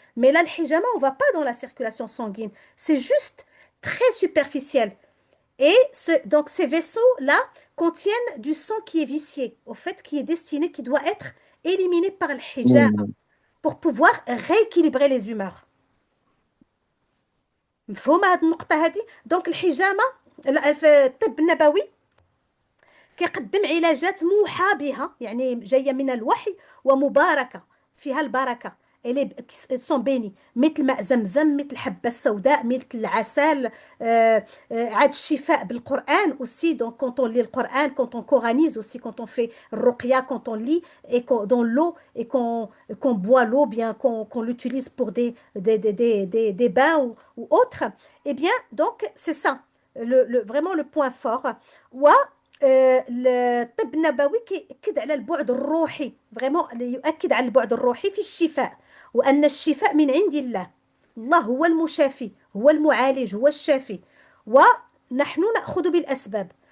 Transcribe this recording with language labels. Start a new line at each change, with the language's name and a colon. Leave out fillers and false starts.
French: Mais là, le hijama, on va pas dans la circulation sanguine. C'est juste très superficiel. Et donc ces vaisseaux-là contiennent du sang qui est vicié, au fait, qui est destiné, qui doit être éliminé par le hijama مم. pour pouvoir rééquilibrer les humeurs.
Arabic: مفهومة هذه النقطة هذه؟ دونك الحجامة في الطب النبوي كيقدم علاجات موحى بها، يعني جاية من الوحي ومباركة فيها البركة. سون بيني، مثل ماء زمزم، مثل الحبة السوداء، مثل العسل. عاد الشفاء بالقرآن aussi.
French: Donc quand on lit le Coran, quand on coranise aussi, quand on fait ruqya, quand on lit et dans l'eau et qu'on boit l'eau, bien qu'on l'utilise pour des bains ou autres, eh bien donc c'est ça vraiment le point fort.
Arabic: الطب النبوي كيأكد على البعد الروحي، فريمون يؤكد على البعد الروحي في الشفاء، وأن الشفاء من عند الله. الله هو المشافي، هو المعالج، هو الشافي، ونحن نأخذ بالأسباب.